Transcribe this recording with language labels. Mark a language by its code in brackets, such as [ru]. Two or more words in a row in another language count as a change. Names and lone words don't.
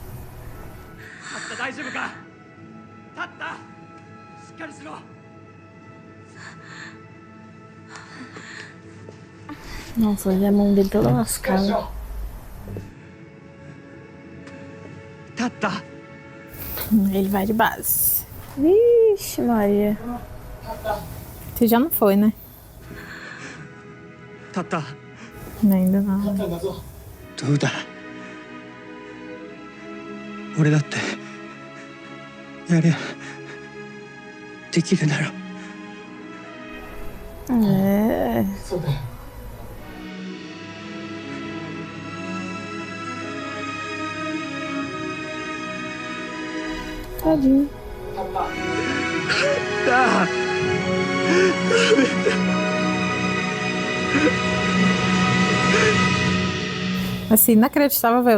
[pt] Nossa, olha a mão dele toda lascada. Ele vai de base. Vixe, Maria. Você já não foi, né? Ainda não. [ja] どうだ俺だってやれできるなら [pt] É. Tadinho. Assim, inacreditável, velho.